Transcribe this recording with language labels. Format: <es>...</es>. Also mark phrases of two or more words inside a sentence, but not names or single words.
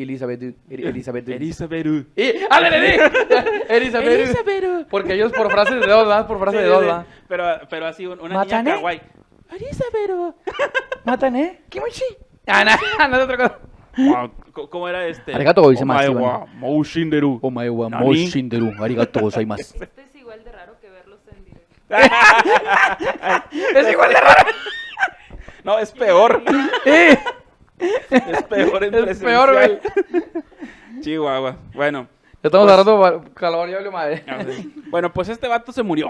<es>Elizabeth. Elizabeth. Elizabeth. ¡Ándale! Elizabeth. Elizabeth. Porque ellos por frase de dos, ¿va? Por frase Sí, de dos, sí, ¿va? pero así, una niña ¿Matané? kawaii. Elizabeth. ¿Matané? ¿Kimochi? No es otra cosa. Wow, ¿cómo era este?</es> <ja>ありがとうございます, お前はもう死んでる. お前は Nani? もう死んでる。ありがとうございます.</ja> <es>Este es igual de raro que verlos en directo. Es igual de raro. No, es peor. Sí. Es peor en Es presencial. peor, güey. Chihuahua. Bueno. Ya estamos Pues- agarrando calor, ya valió madre. Bueno, pues este vato se murió.</es>